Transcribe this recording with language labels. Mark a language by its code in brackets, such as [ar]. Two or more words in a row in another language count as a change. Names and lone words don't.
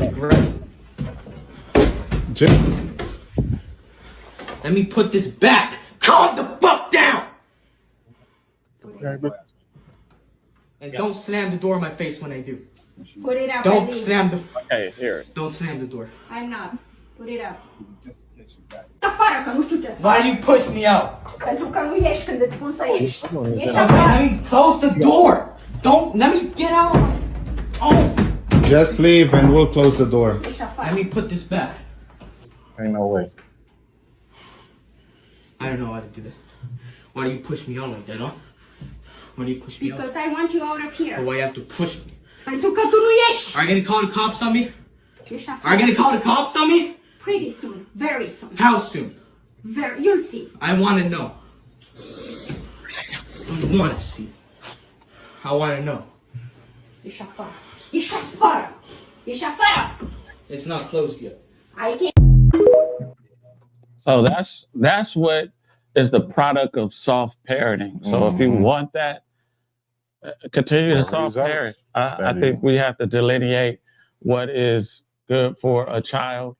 [en] Let me put this back. Calm the fuck down. And don't slam the door in my face when I do. Put it up. Don't slam the. Okay, here. Don't slam the door. I'm not. Put it up. Just in case you got it. [ro] Afară, că nu știu ce să [en] Why [ro] fac. [en] you push me out? [ro] Pentru că nu ieși când îți spun să ieși. Ieși [en] Okay, [ro] afară. [en] let me close the door. Don't let me get out. Oh, Just leave and we'll close the door. [ro] Ieși [en] let [ro] afară. [en] me put this back. Ain't no way. I don't know how to do that. Why do you push me out like that, huh? Why do you push me out? Because I want you out of Or here. why you have to push me? [ro] Pentru că tu nu ieși. [en] Are you gonna call the cops on me? [ro] Ieși [en] Are you [ro] afară. [en] gonna call the cops on me? Pretty soon. Very soon. How soon? You'll see. I want to know. I want to see. I want to know. [ro] Ieși afară. Ieși afară. Ieși afară. [en] It's not closed yet. I can't. So that's what is the product of soft parenting. So if you want that, continue to soft parent. I think we have to delineate what is good for a child.